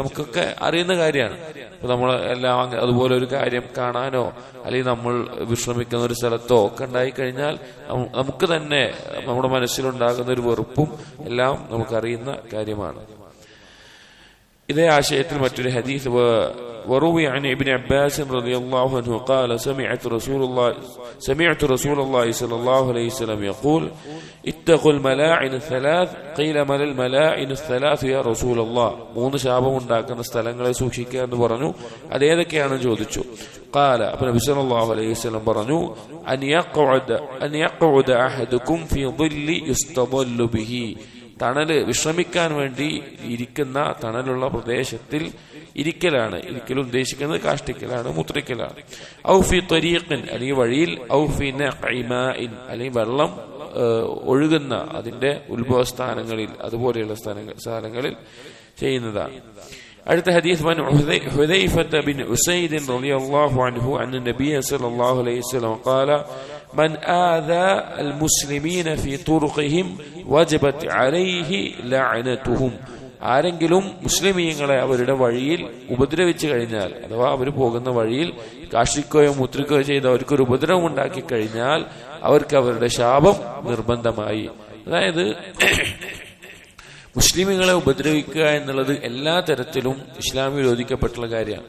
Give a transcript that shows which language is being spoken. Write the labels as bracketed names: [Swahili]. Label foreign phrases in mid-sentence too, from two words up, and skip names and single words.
[Malayalam] നമുക്കൊക്കെ അറിയുന്ന കാര്യമാണ്. ഇപ്പൊ നമ്മൾ എല്ലാം അതുപോലെ ഒരു കാര്യം കാണാനോ അല്ലെങ്കിൽ നമ്മൾ വിശ്രമിക്കുന്ന ഒരു സ്ഥലത്തോ ഒക്കെ ഉണ്ടായി കഴിഞ്ഞാൽ നമുക്ക് തന്നെ നമ്മുടെ മനസ്സിലുണ്ടാകുന്ന ഒരു വെറുപ്പും എല്ലാം നമുക്കറിയുന്ന കാര്യമാണ്. ഇതേ ആശയത്തിൽ മറ്റൊരു ഹദീസ് [Arabic] وروي عن ابن عباس رضي الله عنه قال سمعت رسول الله صلى الله عليه وسلم يقول اتقوا الملاعن الثلاث قيل ما الملاعن الثلاث يا رسول الله. [Malayalam] മൂന്ന് ശാപം ഉണ്ടാക്കുന്ന സ്ഥലങ്ങളെ സൂക്ഷിക്കുക എന്ന് പറഞ്ഞു. അത് ഏതൊക്കെയാണെന്ന് ചോദിച്ചു. [Arabic] قال [Malayalam] അപ്പോൾ നബി [Arabic] صلى الله عليه وسلم പറഞ്ഞു أن يقعد أحدكم في ظل يستظل به. [Malayalam] തണല്, വിശ്രമിക്കാൻ വേണ്ടി ഇരിക്കുന്ന തണലുള്ള പ്രദേശത്തിൽ ഇരിക്കലാണ്. ഇരിക്കൽ ഉദ്ദേശിക്കുന്നത് കാഷ്ടിക്കലാണ്, മുത്രിക്കലാണ്. [Arabic] أوفي طريق, [Malayalam] അല്ലെങ്കിൽ വഴിയിൽ, [Arabic] أوفي نقع ماء, [Malayalam] അല്ലെങ്കിൽ വെള്ളം ഒഴുകുന്ന അതിന്റെ ഉത്ഭവസ്ഥാനങ്ങളിൽ, അതുപോലെയുള്ള സ്ഥലങ്ങളിൽ ചെയ്യുന്നതാണ്. അടുത്ത ഹദീസ് [Arabic] وعن حذيفة بن أسيد رضي الله عنه عن النبي صلى الله عليه وسلم قال من آذى المسلمين في طرقهم وجبت عليه لعنتهم. [Malayalam] ആരെങ്കിലും മുസ്ലിമീങ്ങളെ അവരുടെ വഴിയിൽ ഉപദ്രവിച്ചു കഴിഞ്ഞാൽ, അഥവാ അവർ പോകുന്ന വഴിയിൽ കാഷ്ടിക്കുകയോ മുത്രിക്കുകയോ ചെയ്ത് അവർക്കൊരു ഉപദ്രവം ഉണ്ടാക്കി കഴിഞ്ഞാൽ അവർക്ക് അവരുടെ ശാപം നിർബന്ധമായി. അതായത് മുസ്ലിമീങ്ങളെ ഉപദ്രവിക്കുക എന്നുള്ളത് എല്ലാ തരത്തിലും ഇസ്ലാമിൽ വിരോധിക്കപ്പെട്ടുള്ള കാര്യമാണ്.